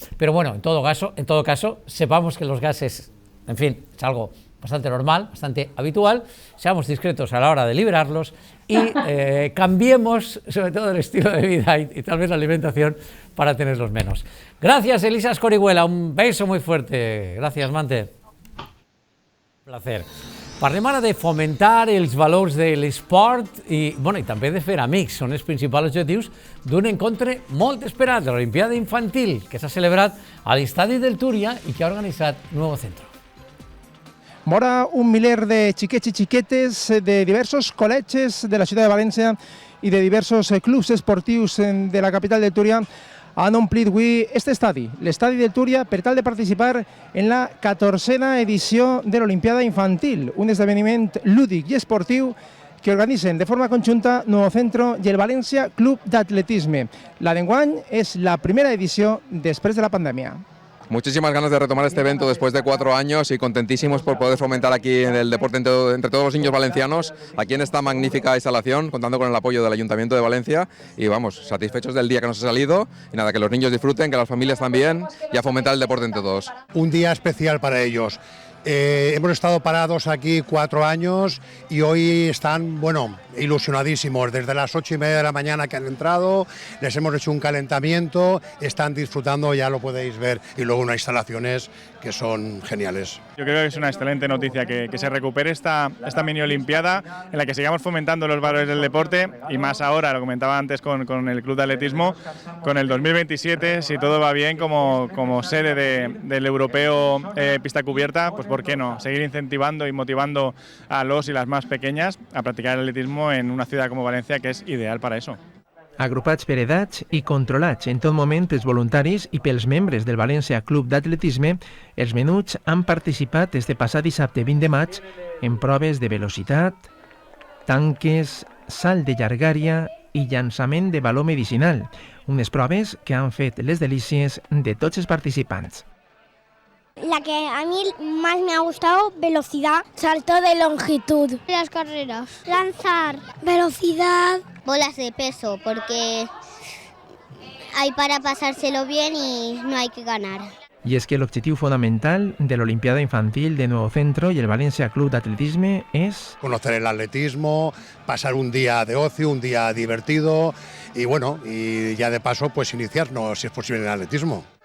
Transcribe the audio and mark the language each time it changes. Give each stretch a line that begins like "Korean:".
Spanish: Pero bueno, en todo caso, sepamos que los gases, en fin, es algo bastante normal, bastante habitual, seamos discretos a la hora de liberarlos y cambiemos sobre todo el estilo de vida y tal vez la alimentación para tenerlos menos. Gracias, Elisa Escorihuela, un beso muy fuerte. Gracias, Mante. Un placer.
Catalan: Parlem ara de fomentar els valors de l'esport i també de fer amics. Són els principals objectius d'un encontre molt esperat de l'Olimpiada Infantil que s'ha celebrat a l'estadi del Túria i que ha organitzat Nuevo Centro. Vora un miler de xiquets i xiquetes de diversos col·legis de la ciutat de València i de diversos clubs esportius de la capital de Túria han omplit avui este estadi, l'estadi de Túria, per tal de participar en la 14a edició de l'Olimpiada Infantil, un esdeveniment lúdic i esportiu que organitzen de forma conjunta Nuevo Centro i el València Club d'Atletisme. La d'enguany és la primera edició després de la pandèmia.
Spanish: Muchísimas ganas de retomar este evento después de 4 años y contentísimos por poder fomentar aquí el deporte entre todos los niños valencianos, aquí en esta magnífica instalación, contando con el apoyo del Ayuntamiento de Valencia y vamos, satisfechos del día que nos ha salido y nada, que los niños disfruten, que las familias también y a fomentar el deporte entre todos. Un día especial para ellos. Hemos estado parados aquí 4 años y hoy están, ilusionadísimos. Desde las 8:30 de la mañana que han entrado, les hemos hecho un calentamiento, están disfrutando, ya lo podéis ver, y luego unas instalaciones que son geniales. Yo creo que es una excelente noticia que se recupere esta mini olimpiada en la que sigamos fomentando los valores del deporte y más ahora, lo comentaba antes con el Club de Atletismo, con el 2027, si todo va bien, como sede del europeo pista cubierta, pues por qué no, seguir incentivando y motivando a los y las más pequeñas a practicar el atletismo en una ciudad como Valencia que
Catalan: és ideal per a això. Agrupats per edats i controlats en tot moment pels voluntaris i pels membres del València Club d'Atletisme, els menuts han participat este passat dissabte 20 de maig en proves de velocitat, tanques, salt de llargària i llançament de baló medicinal, unes proves que han fet les delícies de tots els participants.
Spanish: La que a mí más me ha gustado, velocidad, salto de longitud. Las carreras. Lanzar, velocidad. Bolas de peso, porque hay para pasárselo bien y no hay que ganar.
Catalan: I és que l'objectiu fonamental de l'Olimpiada Infantil de Nuevo Centro
Spanish: y el Valencia Club de Atletisme es conocer el atletismo, pasar un día de ocio, un día divertido y ya de paso pues iniciarnos, si es posible, en el atletismo.